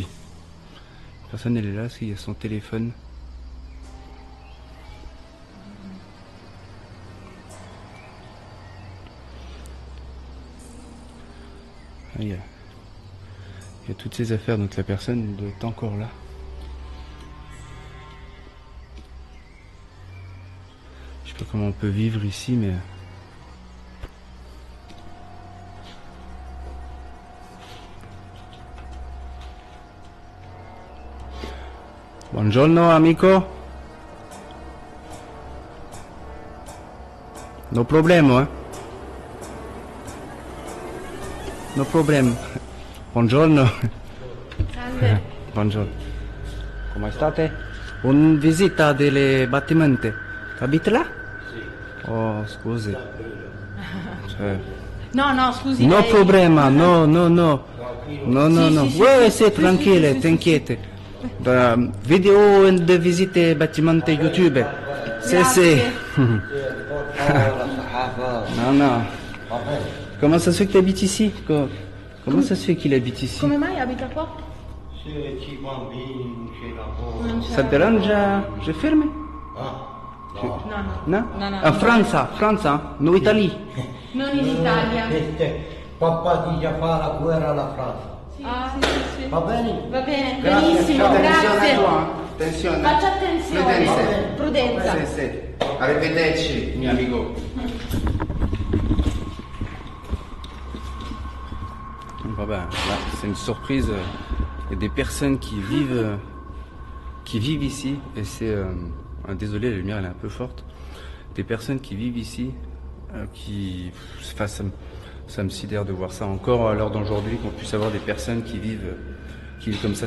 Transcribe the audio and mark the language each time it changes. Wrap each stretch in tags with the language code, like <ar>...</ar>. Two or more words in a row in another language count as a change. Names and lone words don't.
<fr>La personne, elle est là parce qu'il y a son téléphone. Ah, il y a toutes ces affaires, donc la personne doit être encore là. Je sais pas comment on peut vivre ici, mais...</fr> <it>Buongiorno amico. No problema,</it> <en>No problem.</en> <it>Buongiorno. Salve. Buongiorno. Come state? Un visita delle battimenti. Abiti là? Sì. Oh, scusi. Cioè... No, scusi. No lei... problema, no. No. Sì,</it> <fr>Ouais,</fr> <it>sì,</it> <fr>c'est tranquille,</fr> <it>sì.</it> <fr>t'inquiète. Vidéo de visite battimenti YouTube. C'est. Non. Comment ça se fait que tu habites ici? Comment ça se fait qu'il habite ici?</fr> <it>Come mai abita qua? Se ci bambini, c'è lavoro.</it> <fr>Ça te dérange? Je ferme?</fr> <it>No. Ah, Francia, no Italie. Non in Italia. Papà ti già fa la guerra alla Francia. Sì. Va bene? Va bene, Grazie, benissimo, attenzione grazie. qua, attenzione. Faccia attenzione. Prudenza. Sì. Arrivederci, mio amico. Vabbè,</it> <fr>là, c'est une surprise. Il y a des personnes qui qui vivent ici, et c'est... désolé, la lumière elle est un peu forte. Des personnes qui vivent ici, enfin, ça me sidère de voir ça encore à l'heure d'aujourd'hui, qu'on puisse avoir des personnes qui vivent comme ça.</fr>